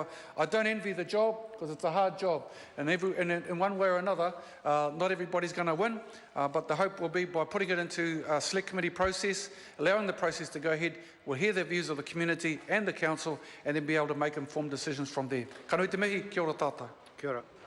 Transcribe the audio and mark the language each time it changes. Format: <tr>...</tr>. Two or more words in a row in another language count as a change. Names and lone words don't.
<en>I don't envy the job, because it's a hard job, and in one way or another, not everybody's going to win, but the hope will be by putting it into a Select Committee process, allowing the process to go ahead, we'll hear the views of the community and the council, and then be able to make informed decisions from there.</en> <mi>Ka nui te mihi, kia ora tātou. Kia ora.</mi>